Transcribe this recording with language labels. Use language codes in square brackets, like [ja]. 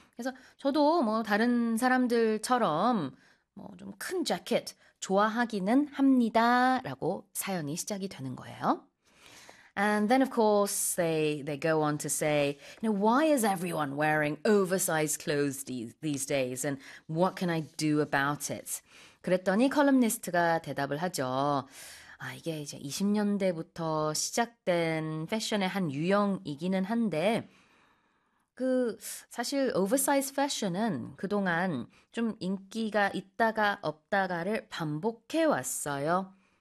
[ko] 그래서 저도 뭐 다른 사람들처럼 뭐 좀 큰 자켓 좋아하기는 합니다. 라고 사연이 시작이 되는 거예요. [en] And then of course they go on to say, you know, why is everyone wearing oversized clothes these days? And what can I do about it? [ko] 그랬더니 컬럼니스트가 대답을 하죠. 아, 이게 이제 20년대부터 시작된 패션의 한 유형이기는 한데, 그 사실 오버사이즈 패션은 그동안 좀 인기가 있다가 없다가를 반복해 왔어요.